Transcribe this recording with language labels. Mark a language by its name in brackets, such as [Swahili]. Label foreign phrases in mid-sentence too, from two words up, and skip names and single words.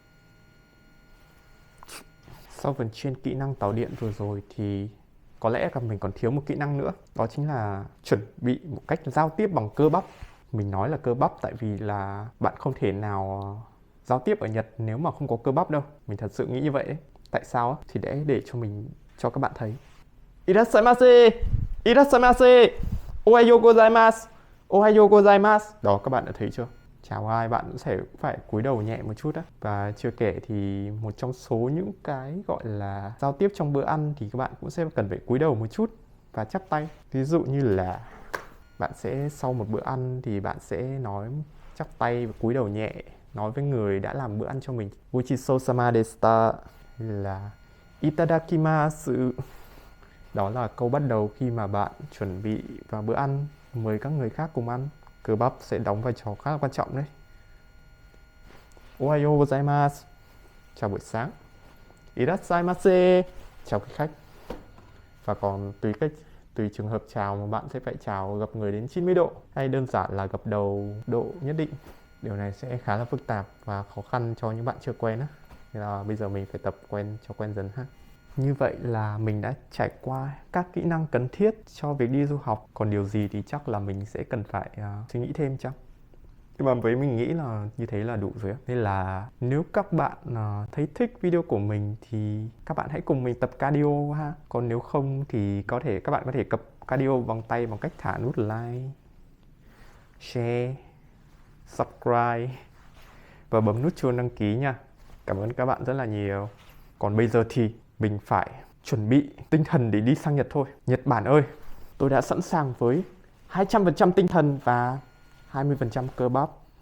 [Vietnamese] Sau phần trên kỹ năng tàu điện vừa rồi thì có lẽ là mình còn thiếu một kỹ năng nữa. Đó chính là chuẩn bị một cách giao tiếp bằng cơ bắp. Mình nói là cơ bắp tại vì là bạn không thể nào giao tiếp ở Nhật nếu mà không có cơ bắp đâu. Mình thật sự nghĩ như vậy đấy. Tại sao? Thì để cho các bạn thấy. [Japanese] いらっしゃいませ！いらっしゃいませ！おはようございます! おはようございます! [Vietnamese] Đó, các bạn đã thấy chưa? Chào ai, bạn cũng sẽ phải cúi đầu nhẹ một chút á. Và chưa kể thì một trong số những cái gọi là giao tiếp trong bữa ăn thì các bạn cũng sẽ cần phải cúi đầu một chút và chắp tay. Ví dụ như là bạn sẽ sau một bữa ăn thì bạn sẽ nói chắp tay và cúi đầu nhẹ, nói với người đã làm bữa ăn cho mình. [Japanese] ごちそうさまでした là itadakimasu. [Vietnamese] Đó là câu bắt đầu khi mà bạn chuẩn bị vào bữa ăn, mời các người khác cùng ăn. Cơ bắp sẽ đóng vai trò khá là quan trọng đấy. [Japanese] おはようございます, [Vietnamese] chào buổi sáng. Irashaimase, chào quý khách. Và còn tùy trường hợp chào mà bạn sẽ phải chào gập người đến 90 độ hay đơn giản là gập đầu độ nhất định. Điều này sẽ khá là phức tạp và khó khăn cho những bạn chưa quen á. Nên là bây giờ mình phải tập quen dần ha. Như vậy là mình đã trải qua các kỹ năng cần thiết cho việc đi du học. Còn điều gì thì chắc là mình sẽ cần phải suy nghĩ thêm chăng? Nhưng mà với mình nghĩ là như thế là đủ rồi. Nên là nếu các bạn thấy thích video của mình thì các bạn hãy cùng mình tập cardio ha. Còn nếu không thì các bạn có thể tập cardio bằng tay bằng cách thả nút [English] like, share, subscribe [Vietnamese] và bấm nút chuông đăng ký nha. Cảm ơn các bạn rất là nhiều. Còn bây giờ thì mình phải chuẩn bị tinh thần để đi sang Nhật thôi. Nhật Bản ơi, tôi đã sẵn sàng với 200% tinh thần và 20% cơ bắp.